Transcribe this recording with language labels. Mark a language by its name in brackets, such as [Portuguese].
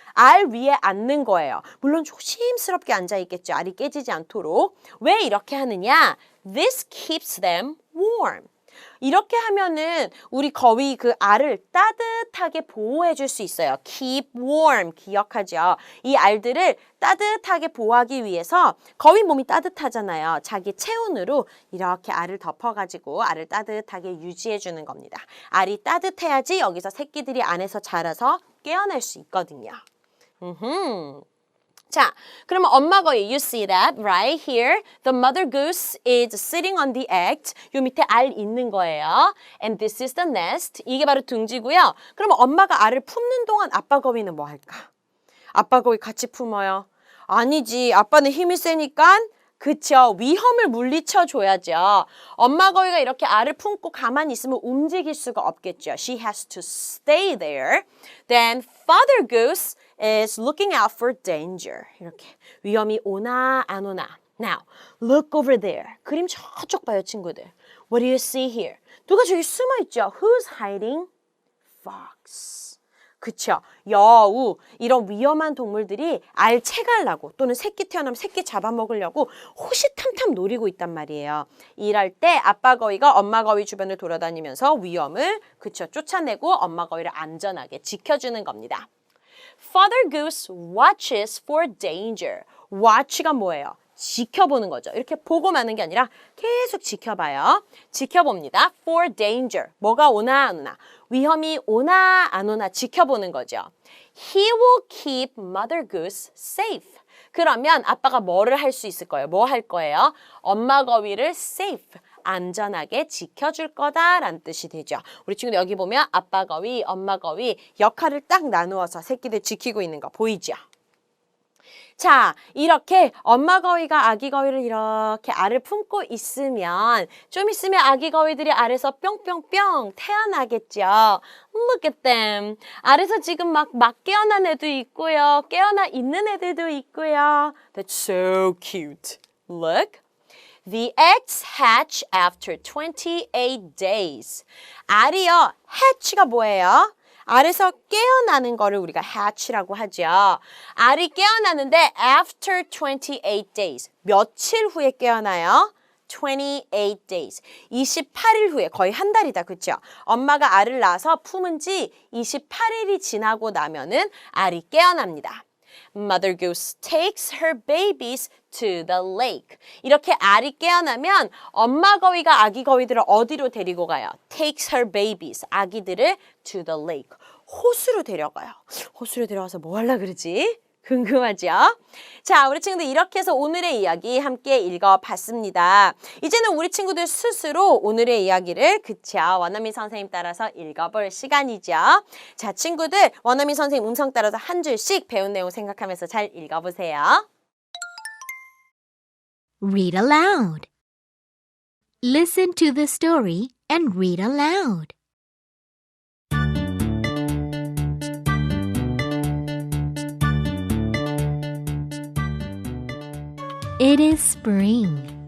[Korean] 알 위에 앉는 거예요. 물론 조심스럽게 앉아있겠죠. 알이 깨지지 않도록. 왜 이렇게 하느냐? [English] This keeps them warm. [Korean] 이렇게 하면은 우리 거위 그 알을 따뜻하게 보호해 줄 수 있어요. [English] Keep warm. [Korean] 기억하죠? 이 알들을 따뜻하게 보호하기 위해서 거위 몸이 따뜻하잖아요. 자기 체온으로 이렇게 알을 덮어가지고 알을 따뜻하게 유지해 주는 겁니다. 알이 따뜻해야지 여기서 새끼들이 안에서 자라서 깨어날 수 있거든요. 자, 그러면 엄마 거위, [English] you see that right here. The mother goose is sitting on the egg. [Korean] 요 밑에 알 있는 거예요. [English] And this is the nest. [Korean] 이게 바로 둥지고요. 그러면 엄마가 알을 품는 동안 아빠 거위는 뭐 할까? 아빠 거위 같이 품어요. 아니지, 아빠는 힘이 세니까 그쵸. 위험을 물리쳐 줘야죠. 엄마 거위가 이렇게 알을 품고 가만히 있으면 움직일 수가 없겠죠. [English] She has to stay there. Then Father Goose is looking out for danger. [Korean] 이렇게 위험이 오나 안 오나. [English] Now, look over there. [Korean] 그림 저쪽 봐요, 친구들. [English] What do you see here? [Korean] 누가 저기 숨어 있죠? [English] Who's hiding? [Korean] Fox. 그쵸. 여우, 이런 위험한 동물들이 알 채가려고 또는 새끼 태어나면 새끼 잡아먹으려고 호시탐탐 노리고 있단 말이에요. 일할 때 아빠 거위가 엄마 거위 주변을 돌아다니면서 위험을 쫓아내고 엄마 거위를 안전하게 지켜주는 겁니다. [English] Father Goose watches for danger. [Korean] watch가 뭐예요? 지켜보는 거죠. 이렇게 보고 마는 게 아니라 계속 지켜봐요. 지켜봅니다. [English] For danger. [Korean] 뭐가 오나 안 오나. 위험이 오나 안 오나 지켜보는 거죠. [English] He will keep Mother Goose safe. [Korean] 그러면 아빠가 뭐를 할 수 있을 거예요? 뭐 할 거예요? 엄마 거위를 safe. 안전하게 지켜줄 거다라는 뜻이 되죠. 우리 친구들 여기 보면 아빠 거위, 엄마 거위 역할을 딱 나누어서 새끼들 지키고 있는 거 보이죠? 자, 이렇게 엄마 거위가 아기 거위를 이렇게 알을 품고 있으면 좀 있으면 아기 거위들이 알에서 뿅뿅뿅 태어나겠죠. [English] Look at them. [Korean] 알에서 지금 막 깨어난 애도 있고요. 깨어나 있는 애들도 있고요. [English] That's so cute. Look. The eggs hatch after 28 days. [Korean] 알이요. hatch가 뭐예요? 알에서 깨어나는 거를 우리가 hatch라고 하죠. 알이 깨어나는데 [English] after 28 days. [Korean] 며칠 후에 깨어나요? [English] 28 days. [Korean] 28일 후에 거의 한 달이다. 그렇죠? 엄마가 알을 낳아서 품은 지 28일이 지나고 나면은 알이 깨어납니다. [English] Mother Goose takes her babies to the lake. [Korean] 이렇게 알이 깨어나면 엄마 거위가 아기 거위들을 어디로 데리고 가요? [English] Takes her babies. [Korean] 아기들을 [English] to the lake. [Korean] 호수로 데려가요. 호수로 데려가서 뭐 하려 그러지? 궁금하죠? 자, 우리 친구들 이렇게 해서 오늘의 이야기 함께 읽어봤습니다. 이제는 우리 친구들 스스로 오늘의 이야기를 원어민 선생님 따라서 읽어볼 시간이죠. 자, 친구들 원어민 선생님 음성 따라서 한 줄씩 배운 내용 생각하면서 잘 읽어보세요. [English] Read aloud. Listen to the story and read aloud. It is spring.